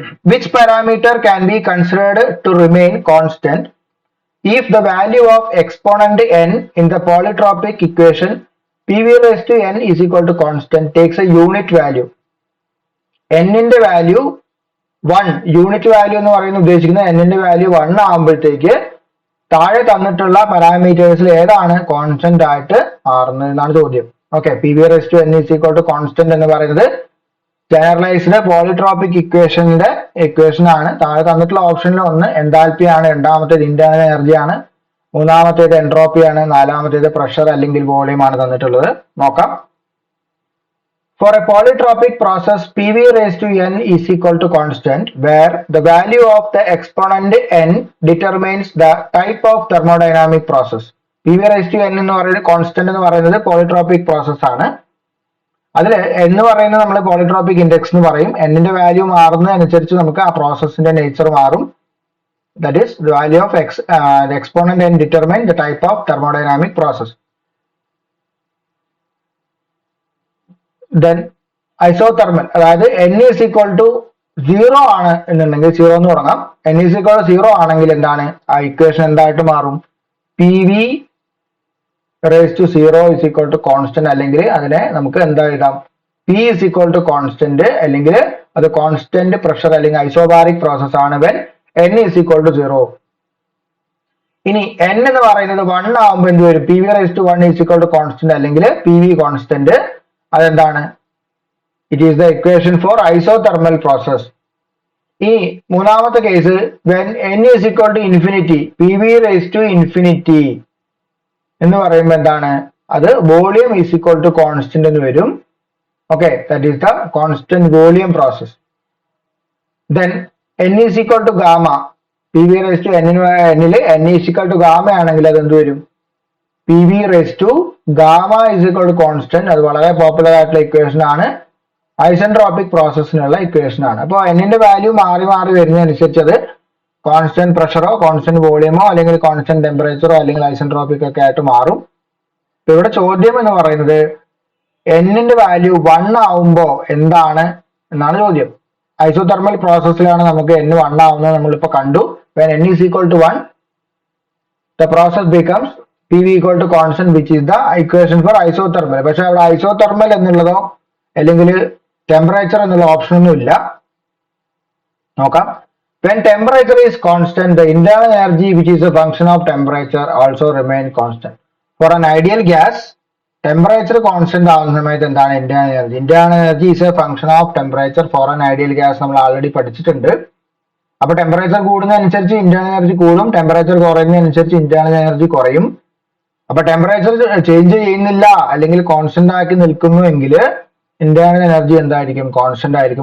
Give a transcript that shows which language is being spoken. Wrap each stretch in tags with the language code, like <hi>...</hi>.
<en>Which parameter can be considered to remain constant if the value of exponent n in the polytropic equation PV raised to n is equal to constant takes a unit value?</en> <ml>n ന്റെ value 1, unit value എന്ന് പറയുന്നത് ഉദ്ദേശിക്കുന്നത് n ന്റെ value 1 ആകുമ്പോഴത്തേക്ക് താഴെ തന്നിട്ടുള്ള പാരാമീറ്റേഴ്സിൽ ഏതാണ് constant ആയിട്ട് മാറുന്നത് എന്നാണ് ചോദ്യം. Okay,</ml> <en>PV raised to n is equal to constant</en> <ml>എന്ന് പറയുന്നത് ജനറലൈസ്ഡ് പോളിട്രോപിക് ഇക്വേഷൻ ആണ്. താഴെ തന്നിട്ടുള്ള ഓപ്ഷനിൽ ഒന്ന് എൻതാൽപ്പി ആണ്, രണ്ടാമത്തേത് ഇന്റേണൽ എനർജി ആണ്, മൂന്നാമത്തേത് എൻട്രോപ്പി ആണ്, നാലാമത്തേത് പ്രഷർ അല്ലെങ്കിൽ വോളിയം ആണ് തന്നിട്ടുള്ളത്. നോക്കാം.</ml> <en>For a polytropic process, PV raised to n is equal to constant, where the value of the exponent n determines the type of thermodynamic process.</en> <ml>PV raised to n എന്ന് പറയുന്നത് constant എന്ന് പറയുന്നത് polytropic process ആണ്. അതിൽ എന്ന് പറയുന്നത് നമ്മൾ polytropic index എന്ന് പറയും. എന്നിന്റെ വാല്യൂ മാറുന്നതനുസരിച്ച് നമുക്ക് ആ പ്രോസസ്സിന്റെ നേച്ചർ മാറും.</ml> <en>That is the value of exponent n determine the type of thermodynamic process.</en> <ml>Then isothermal, അതായത് n ഈസ് ഈക്വൽ ടു 0 ആണ് എന്നുണ്ടെങ്കിൽ 0 എന്ന് തുടങ്ങാം. n ഈസ് ഈക്വൽ ടു 0 ആണെങ്കിൽ എന്താണ് ആ ഇക്വേഷൻ എന്തായിട്ട് മാറും?</ml> <en>PV raised to 0 is equal to constant,</en> <ml>അല്ലെങ്കിൽ അതിനെ നമുക്ക് എന്താ എഴുതാം?</ml> <en>P is equal to constant,</en> <ml>അല്ലെങ്കിൽ അത് കോൺസ്റ്റന്റ് പ്രഷർ അല്ലെങ്കിൽ ഐസോബാറിക് പ്രോസസ് ആണ്</ml> <en>when n is equal to 0.</en> <ml>ഇനി n എന്ന് പറയുന്നത് 1 ആവുമ്പോൾ എന്ത് വരും?</ml> <en>PV raised to 1 is equal to constant അല്ലെങ്കിൽ PV constant.</en> <ml>അതെന്താണ്?</ml> <en>It is the equation for isothermal process.</en> <ml>ഈ മൂന്നാമത്തെ case</ml> <en>when n is equal to infinity,</en> <ml>PV raised to infinity എന്ന് പറയുമ്പോൾ എന്താണ്? അത് volume is equal to constant എന്ന് വരും. Okay,</ml> <en>That is the constant volume process.</en> <ml>Then n is equal to gamma, PV raise to എന്നില് n is equal to gamma ആണെങ്കിൽ അത് എന്ത് വരും?</ml> <en>PV raise to gamma is equal to constant.</en> <ml>അത് വളരെ popular ആയിട്ടുള്ള equation ആണ്, isentropic പ്രോസസ്സിനുള്ള equation ആണ്. അപ്പോൾ n ന്റെ വാല്യൂ മാറി വരുന്നതനുസരിച്ച് അത് കോൺസ്റ്റന്റ് പ്രഷറോ കോൺസ്റ്റന്റ് വോളിയമോ അല്ലെങ്കിൽ കോൺസ്റ്റന്റ് ടെമ്പറേച്ചറോ അല്ലെങ്കിൽ ഐസെൻട്രോപിക് ഒക്കെ ആയിട്ട് മാറും. ഇവിടെ ചോദ്യം എന്ന് പറയുന്നത് n ന്റെ വാല്യൂ 1 ആവുമ്പോ എന്താണ് എന്നാണ് ചോദ്യം. ഐസോതെർമൽ പ്രോസസ്സിലാണ് നമുക്ക് n 1 ആവുന്നത് നമ്മളിപ്പോ കണ്ടു.</ml> <en>when n is equal to 1 the process becomes PV equal to constant, which is the equation for isothermal.</en> <ml>പക്ഷെ അവിടെ ഐസോതെർമൽ എന്നുള്ളതോ അല്ലെങ്കിൽ ടെമ്പറേച്ചർ എന്നുള്ള ഓപ്ഷൻ ഒന്നും ഇല്ല. നോക്കാം.</ml> <en>When temperature is constant, the internal energy, which is a function of temperature, also remain constant. For an ideal gas, temperature constant</en> <ml>ആവുന്ന സമയത്ത് എന്താണ്</ml> <en>internal energy? Internal energy is a function of temperature for an ideal gas.</en> <ml>നമ്മൾ already പഠിച്ചിട്ടുണ്ട്. അപ്പൊ temperature കൂടുന്നതനുസരിച്ച് internal energy കൂടും, temperature കുറയുന്നതനുസരിച്ച് internal energy കുറയും. അപ്പൊ temperature change ചെയ്യുന്നില്ല അല്ലെങ്കിൽ കോൺസ്റ്റന്റ് ആക്കി നിൽക്കുന്നു എങ്കിൽ ഇന്റേണൽ എനർജി എന്തായിരിക്കും? കോൺസ്റ്റന്റ് ആയിരിക്കും.</ml>